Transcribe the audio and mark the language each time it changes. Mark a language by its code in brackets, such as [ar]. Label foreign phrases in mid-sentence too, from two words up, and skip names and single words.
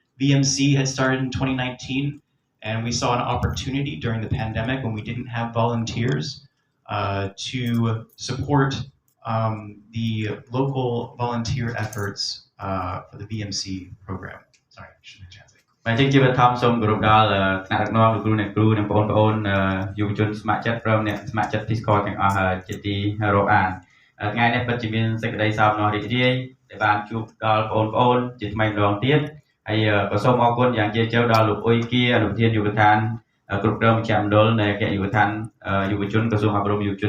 [en] VMC had started in 2019, and we saw an opportunity during the pandemic when we didn't have volunteers to support the local volunteer efforts for the VMC program. Sorry, I shouldn't translate. [km] បាទជាជីវធម្មសូមគោរពដល់ថ្នាក់ដឹកនាំលោកគ្រូអ្នកគ្រូនិងបងប្អូនយុវជនស្ម័គ្រចិត្តព្រមអ្នកស្ម័គ្រចិត្ត Peace Corps ទាំងអស់ជាទីរាប់អានថ្ងៃនេះពិតជាមានសេចក្តីសោកស្នារីករាយដែលបានជួបដល់បងប្អូន ជាថ្មីម្ដងទៀតហើយក៏សូមអរគុណយ៉ាងជ្រាលជ្រៅដល់លោកអ៊ុយគៀអនុប្រធានយុវដ្ឋានគ្រប់គ្រងមជ្ឈមណ្ឌលនៃអគ្គយុវដ្ឋានយុវជនក្រសួងអប់រំយុវជន